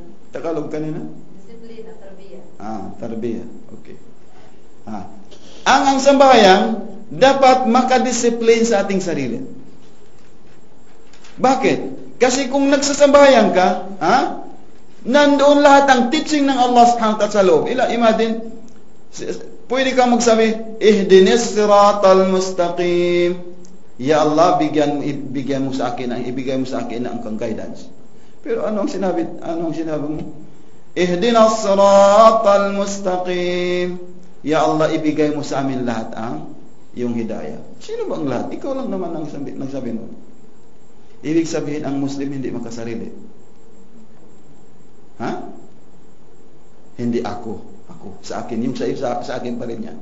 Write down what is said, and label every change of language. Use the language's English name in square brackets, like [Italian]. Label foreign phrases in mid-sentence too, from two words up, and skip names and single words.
[Filipino] Tagalog kanina? Disiplina, tarbiyah. Tarbiyah. Okay. Ang sambayang dapat makadisiplin sa ating sarili. Bakit? Kasi kung nagsasambayang ka, nandoon lahat ang teaching ng Allah [Arabic] سبحانه وتعالى [Filipino] sa loob. Imagine, pwede ka magsabi, [Arabic] اهدني الصراط المستقيم. [Filipino] Ya Allah, ibigay mo sa akin ang guidance. Pero anong sinabi mo? [Arabic] اهدنا الصراط المستقيم. [Filipino] Ya Allah, ibigay mo sa amin lahat ang iyong hidayah. Sino ba ang lahat? Ikaw lang naman ang nagsabi mo. Ibig sabihin, ang Muslim hindi makasarili. Hindi ako. Sa akin. Yung sa akin pa rin yan.